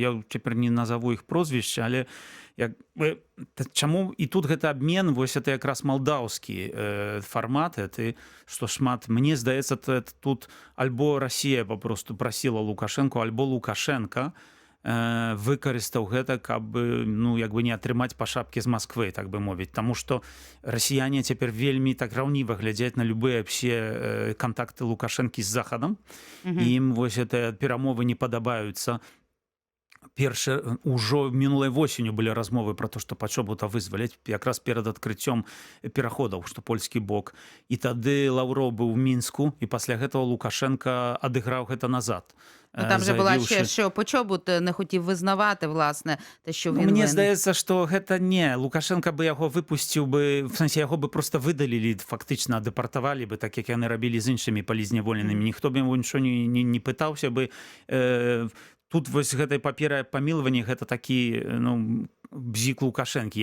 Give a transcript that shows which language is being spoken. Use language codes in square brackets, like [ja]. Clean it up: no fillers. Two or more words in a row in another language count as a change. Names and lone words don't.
[be] Я цяпер не назову іх прозвішча, але чаму і тут гэты абмен, вось это якраз малдаўскі фармат, што шмат, мне здаецца, тут альбо Расія папросту прасіла Лукашэнку, альбо Лукашенко выкарыстаў гэта, каб як бы не атрымаць па шапке з Масквы, так бы мовіць, таму што расіяне цяпер вельмі так раўніва глядзяць на любыя все кантакты Лукашэнкі з захадам, ім вось гэтыя перамовы не падабаюцца. Ужо мінулай восенню былі размовы про то, што Пачобута вызваляць якраз перад адкрыццём пераходаў, што польскі бок. І тады Лаўроў быў у Мінску, і пасля гэтага Лукашенко адыграў гэта назад. [uk] Там же була ще, що Почобут не хотів визнавати, власне, те, що він [be] Мне здаецца, што гэта не. Лукашенко бы яго выпусціў бы, в сэнсе, яго бы просто выдалілі, фактычна дэпартавалі бы, так як яны рабілі з іншымі палізняволенымі. Ніхто б яго нічого не пытаўся бы. Тут вось гэтай паперы памілавання гэта такі бзік Лукашэнкі.